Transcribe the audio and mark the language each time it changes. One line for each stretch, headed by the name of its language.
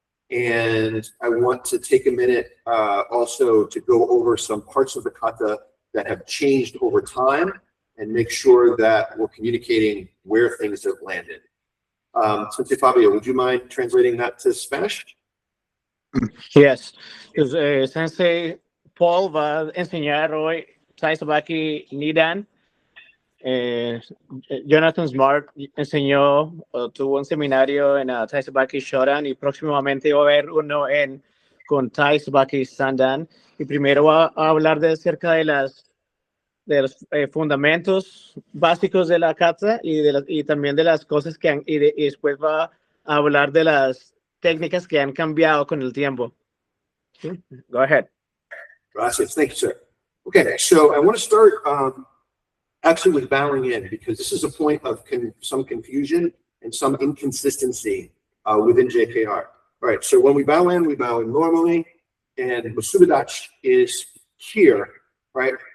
English: And I want to take a minute also to go over some parts of the kata that have changed over time and make sure that we're communicating where things have landed. Sensei Fabio, would you mind translating that to Spanish? Yes.
Spanish: Sensei Paul va a enseñar hoy Tai Sabaki Nidan. Jonathan Smart enseñó, tuvo un seminario en Tai Sabaki Shodan y próximamente va a haber uno con Tai Sabaki Sandan. Y primero va a hablar acerca de los fundamentos básicos de la kata y también de las cosas que y después va a hablar de las técnicas que han cambiado con el tiempo.
English: Go ahead. Gracias. Thank you, sir. Okay, so I want to start actually with bowing in, because this is a point of some confusion and some inconsistency within JKR. All right, so when we bow in normally, and Musubidachi is here, right?